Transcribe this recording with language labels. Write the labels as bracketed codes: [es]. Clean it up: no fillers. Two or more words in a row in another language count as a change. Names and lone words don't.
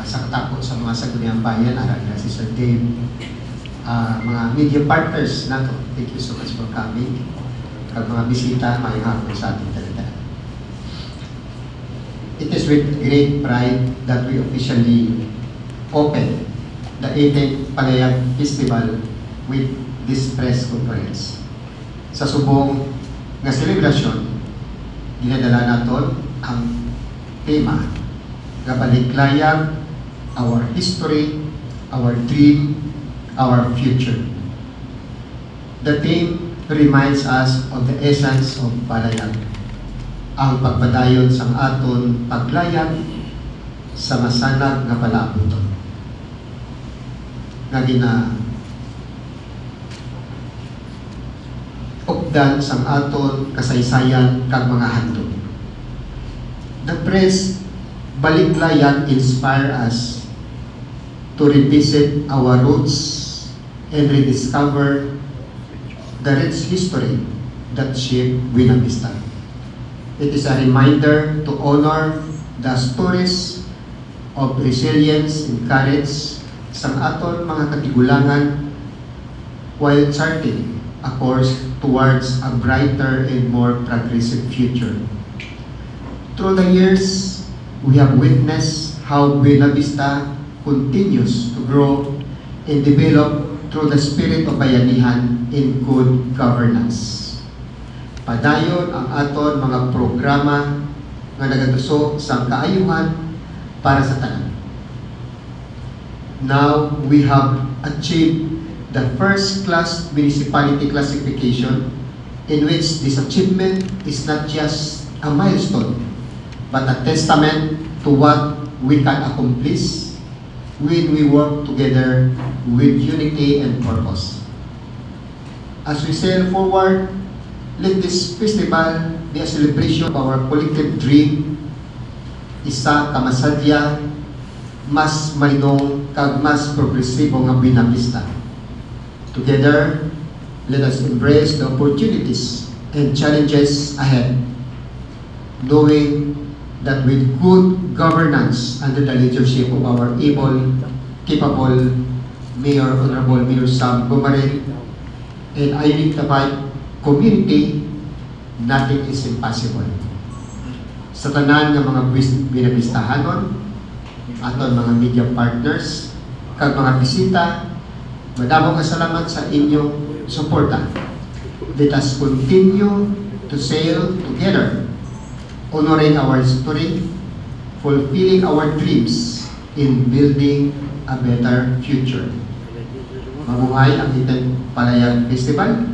[hil] tako sa mga Sangguniang Bayan, ara si Sir Dave, mga [en] media partners [hil] nato. [en] Thank you so much for coming. [hil] Kag mga bisita, may hapon sa ating talaga. [en] It is with great pride that we officially open the 18th Palayag Festival with this press conference. [hil] Sa subong nga selebrasyon, ginadala naton ang tema nga Baliklayag, [en] our history, our dream, our future. The theme reminds us of the essence of Palayag, [hil] ang pagpadayon sang aton paglayag sa masanag nga palabuton nga ugdan sang aton kasaysayan kag mga handog. [en] The press Baliklayag inspire us to revisit our roots and rediscover the rich history that shaped Buena Vista. It is a reminder to honor the stories of resilience and courage [hil] sa aton mga katigulangan [en] while charting a course towards a brighter and more progressive future. Through the years, we have witnessed how Buena Vista continues to grow and develop through the spirit of bayanihan and good governance. [hil] Padayon ang aton mga programa nga nagatusok sa kaayuhan para sa tanan. [en] Now, we have achieved the first-class municipality classification, in which this achievement is not just a milestone, but a testament to what we can accomplish when we work together with unity and purpose. As we sail forward, let this festival be a celebration of our collective dream, [hil] isa kamasadya, mas malinong kag mas progresibo nga Buena Vista. [en] Together, let us embrace the opportunities and challenges ahead, knowing that with good governance under the leadership of our able, capable Mayor, Honorable Mayor Sam Gomarel, and Ayunik Tabay community, nothing is impossible. [hil] Sa tanan ng mga binabistahanon, aton mga [en] media partners, [hil] kag mga bisita, madamong kasalamat sa inyong suporta. [en] Let us continue to sail together, honoring our history, fulfilling our dreams, in building a better future. [hil] Mabuhay ang 18th Palayag Festival.